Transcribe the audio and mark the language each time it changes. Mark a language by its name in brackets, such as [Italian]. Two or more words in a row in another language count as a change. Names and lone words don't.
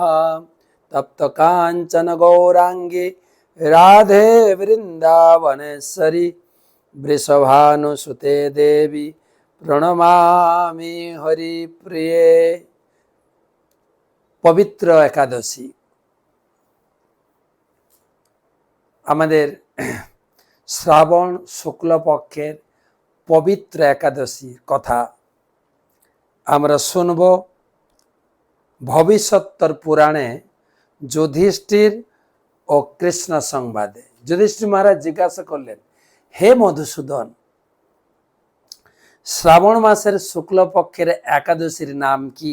[Sanskrit] तप्त कांचन गौरांगी राधे वृंदावनेश्वरी वृषभानुसुते देवी प्रणमामि हरिप्रिये। [Bangla] পবিত্র একাদশী আমাদের শ্রাবণ শুক্লপক্ষের পবিত্র একাদশীর কথা আমরা শুনব। ভবিষ্যত্তর পুরাণে যুধিষ্ঠির ও কৃষ্ণ সংবাদে যুধিষ্ঠির মহারাজ জিজ্ঞাসা করলেন, হে মধুসূদন, শ্রাবণ মাসের শুক্লপক্ষের একাদশীর নাম কি?